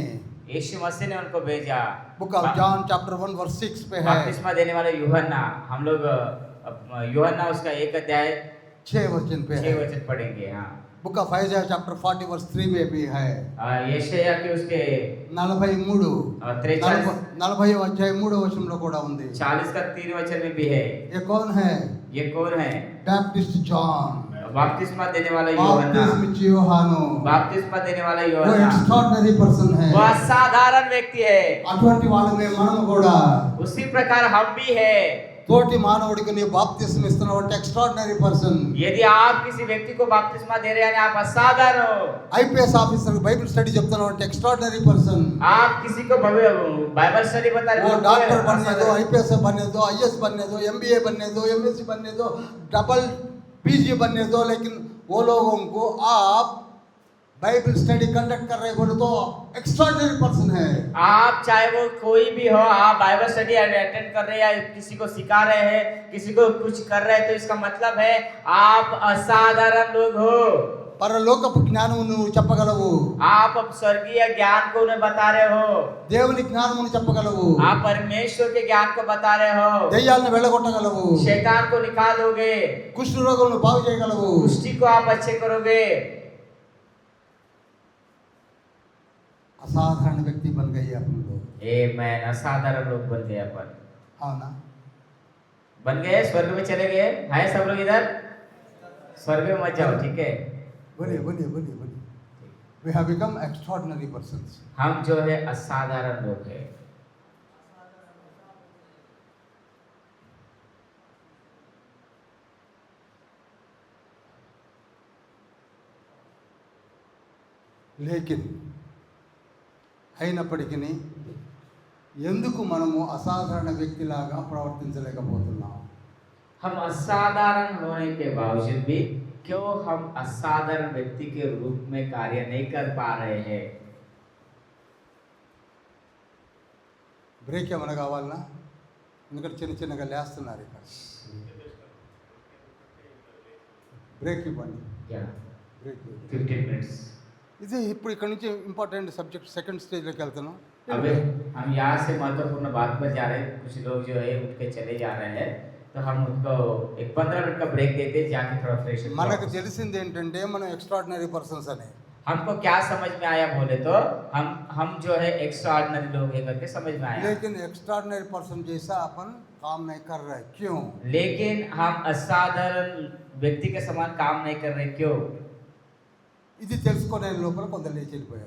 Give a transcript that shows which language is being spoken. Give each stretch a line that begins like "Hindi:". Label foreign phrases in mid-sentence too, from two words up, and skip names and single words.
Hindi: यीशु मसीह ने उनको भेजा.
English: Book of John chapter 1 verse 6 पे है.
Hindi: बपतिस्मा देने वाले यूहन्ना, हम लोग यूहन्ना उसका 1 अध्याय 6 वचन पे 6 है. वचन पढ़ेंगे. हाँ,
English: Book of Isaiah chapter 40 verse 3 में भी है.
Hindi: यशायाह के उसके 43 43
Telugu: 40వ అధ్యాయం 3వ వచనంలో కూడా ఉంది.
Hindi: 40 का 3 वचन में भी है. ये कौन है? ये कौन है?
English: Baptist John.
Hindi: बपतिस्मा देने वाला यूहन्ना.
Telugu: బాప్తిస్మ ఇచ్చే యోహాను.
Hindi: बपतिस्मा देने वाला वो यूहन्ना
English: extraordinary person है.
Hindi: वो असाधारण व्यक्ति है.
Telugu: అటువంటి వాళ్ళమే మనం కూడా.
Hindi: उसी प्रकार हम भी है.
Telugu: తోటి మానవుడికి నీ బాప్తిస్మ ఇస్తున్నావు అంటే
English: extraordinary person.
Hindi: यदि आप किसी व्यक्ति को बपतिस्मा दे रहे हैं, आप असाधारण हो.
English: IPS officer Bible study
Telugu: చెప్తున్నావు అంటే
English: extraordinary person.
Hindi: आप किसी को
English: Bible study
Hindi: बता रहे वो हो, डॉक्टर बनने दो, असाधारण. आईपीएस बनने दो, आईएएस बनने दो, एमबीए बनने दो, एमएससी बनने दो,
English: double PG
Hindi: बनने दो, लेकिन वो लोगों को आप
English: Bible study conduct
Hindi: कर रहे बोले तो
English: extraordinary person
Hindi: है. आप चाहे वो कोई भी हो, आप
English: Bible study attend
Hindi: कर रहे हैं या किसी को सिखा रहे हैं, किसी को कुछ कर रहे हैं, तो इसका मतलब है आप असाधारण लोग हो.
Telugu: పరలోకపు జ్ఞానము నువ్వు చెప్పగలవు.
Hindi: आप अब स्वर्गीय ज्ञान को उन्हें बता रहे हो.
Telugu: దేవుని జ్ఞానమును చెప్పగలవు.
Hindi: आप परमेश्वर के ज्ञान को बता रहे हो.
Telugu: దెయ్యాలను వెళ్ళగొట్టగలవు.
Hindi: शैतान को निकालोगे.
Telugu: కుష్ఠ రోగులను బాగు చేయగలవు.
Hindi: कुष्ठी को आप अच्छे करोगे. असाधारण व्यक्ति बन गए अपन लोग. आमीन. असाधारण लोग बन गए अपन.
Telugu: అవునా?
Hindi: बन गए, स्वर्ग में चले गए. है सब लोग इधर? स्वर्ग में मत जाओ, ठीक है? बोलिए बोलिए बोलिए बोलिए.
English: We have become extraordinary persons.
Hindi: हम जो है असाधारण लोग हैं.
Telugu: లేకిన్ అయినప్పటికీ ఎందుకు మనము అసాధారణ వ్యక్తిలాగా ప్రవర్తించలేకపోతున్నాం?
Hindi: हम असाधारण होने के बावजूद भी क्यों हम असाधारण व्यक्ति के रूप में कार्य नहीं कर पा रहे हैं?
Telugu: బ్రేక్ ఏమైనా కావాలనా? ఎందుకంటే చిన్న చిన్నగా లేస్తున్నారు ఇక్కడ. బ్రేక్ ఇవ్వండి.
Hindi: क्या
Telugu: బ్రేక్ ఇవ్వండి.
Hindi: 15 मिनट्स.
Telugu: ఇది ఇప్పుడు ఇక్కడ నుంచి
English: important subject second stage
Telugu: వెళ్తున్నాం.
Hindi: अबे हम यहाँ से महत्वपूर्ण बात पर जा रहे हैं. कुछ लोग जो है उठ के चले जा रहे हैं, तो तो हम उनको एक 15 मिनट का ब्रेक देते हैं, जाके थोड़ा फ्रेश
Telugu: మనకు తెలిసింది ఏంటంటే మనం
English: extraordinary persons
Telugu: అని.
Hindi: हमको क्या समझ में आया बोले तो हम जो है एक्स्ट्रा ऑर्डिनरी लोग है करके समझ में आया। लेकिन
English: extraordinary person
Hindi: जैसा अपन काम नहीं कर रहे, क्यों? लेकिन हम असाधारण व्यक्ति के समान काम नहीं कर रहे, क्यों?
Telugu: ఇది తెలుసుకునే లోపల కొందరు లేచి వెళ్ళిపోయారు.